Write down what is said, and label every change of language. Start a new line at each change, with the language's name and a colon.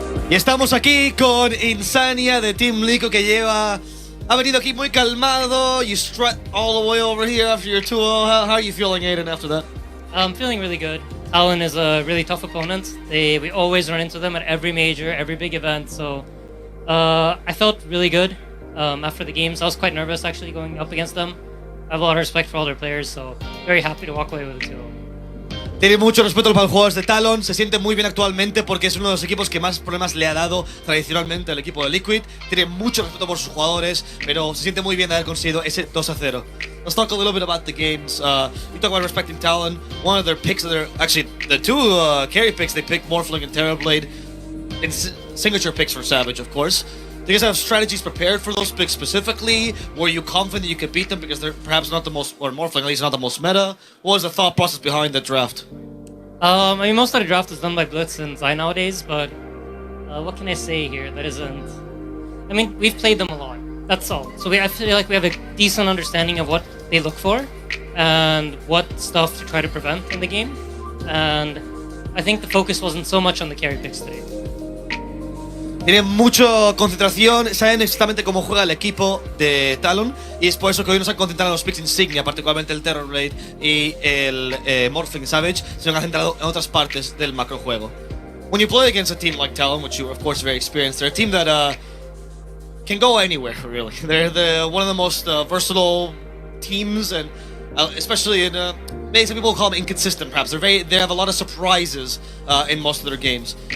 Spanish: Y estamos aquí con Insania de Team Liquid, que ha venido aquí muy calmado.
English: You strut all the way over here after your tour. How are you feeling, Aiden, after that? I'm feeling really good. Talon is a really tough opponent. We always run into them at every major, every big event. So I felt really good after the games. I was quite nervous actually going up against them. I have a lot of respect for all their players, so very happy to walk away with a 2-0.
Spanish: Tiene mucho respeto para los jugadores de Talon, se siente muy bien actualmente porque es uno de los equipos que más problemas le ha dado tradicionalmente al equipo de Liquid. Tiene mucho respeto por sus jugadores, pero se siente muy bien de haber conseguido ese 2-0.
English: Let's talk a little bit about the games. You talk about respecting Talon. One of their picks, actually the two carry picks, they picked Morphling and Terrorblade. And signature picks for Savage, of course. Do you guys have strategies prepared for those picks specifically? Were you confident you could beat them because they're perhaps not the most, or Morphling at least not the most meta? What was the thought process behind the draft? I mean, most of the draft is done by Blitz and Zai nowadays, but what can I say here that isn't... I mean, we've played them a lot, that's all. So I feel like we have a decent understanding of what they look for and what stuff to try to prevent in the game. And I think the focus wasn't so much on the carry picks today.
Spanish: Tienen mucha concentración, saben exactamente cómo juega el equipo de Talon y es por eso que hoy nos han concentrado en los picks insignia, particularmente el Terrorblade y el Morphling Savage. Se han centrado en otras partes del macrojuego.
English: When you play against a team like Talon, which you are of course very experienced, they're a team that can go anywhere really. They're one of the most versatile teams, and especially in maybe some people call them inconsistent perhaps. They have a lot of surprises in most of their games.